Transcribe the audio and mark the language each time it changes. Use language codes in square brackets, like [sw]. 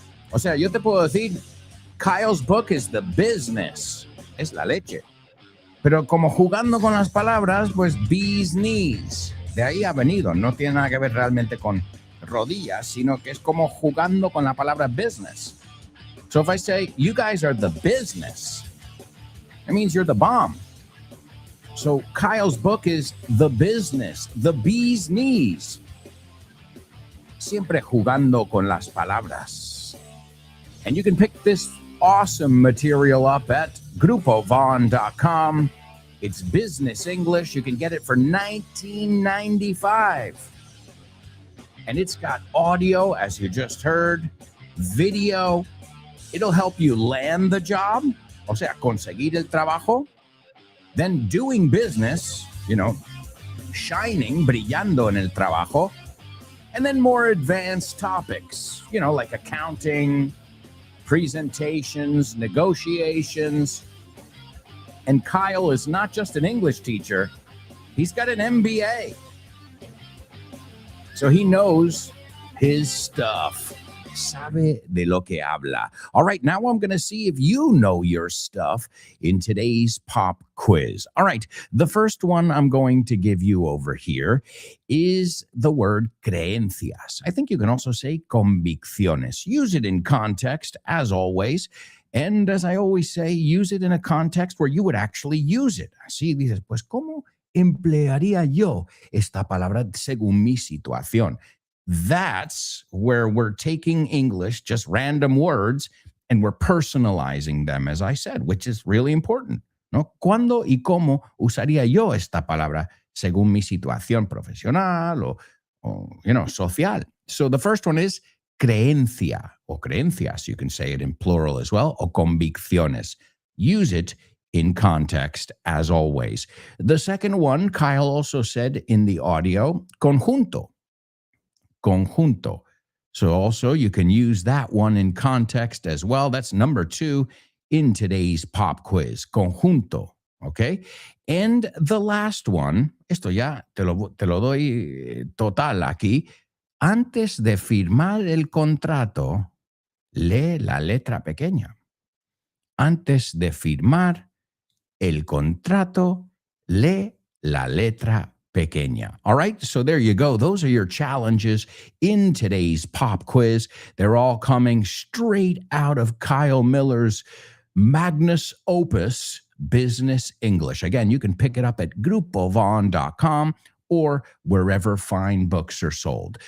[es] O sea, yo te puedo decir, [en] Kyle's book is the business. [es] Es la leche. Pero como jugando con las palabras, pues bee's knees. De ahí ha venido. No tiene nada que ver realmente con rodillas, sino que es como jugando con la palabra business. [en] So if I say, you guys are the business, it means you're the bomb. So Kyle's book is the business, the bee's knees. [es] Siempre jugando con las palabras. [en] And you can pick this awesome material up at grupovon.com. It's business English. You can get it for $19.95. And it's got audio, as you just heard, video. It'll help you land the job, [es] o sea, conseguir el trabajo. [en] Then doing business, shining, [es] brillando en el trabajo. [en] And then more advanced topics, like accounting, presentations, negotiations. And Kyle is not just an English teacher, he's got an MBA. So he knows his stuff. [es] Sabe de lo que habla. [en] All right, now I'm going to see if you know your stuff in today's pop quiz. All right, the first one I'm going to give you over here is the word creencias. I think you can also say convicciones. Use it in context, as always. And as I always say, use it in a context where you would actually use it. [es] Así dices, pues, ¿cómo emplearía yo esta palabra según mi situación? [en] That's where we're taking English, just random words, and we're personalizing them, as I said, which is really important. [es] ¿No? ¿Cuándo y cómo usaría yo esta palabra según mi situación profesional o social? [en] So the first one is creencia o creencias. You can say it in plural as well, o convicciones. Use it in context, as always. The second one, Kyle also said in the audio, conjunto. Conjunto. So also you can use that one in context as well. That's number 2 in today's pop quiz. [es] Conjunto. Okay. [en] And the last one, [es] esto ya te lo doy total aquí. Antes de firmar el contrato, lee la letra pequeña. Antes de firmar el contrato, lee la letra pequeña. [en] All right, so there you go. Those are your challenges in today's pop quiz. They're all coming straight out of Kyle Miller's magnus opus, Business English. Again, you can pick it up at grupovon.com or wherever fine books are sold.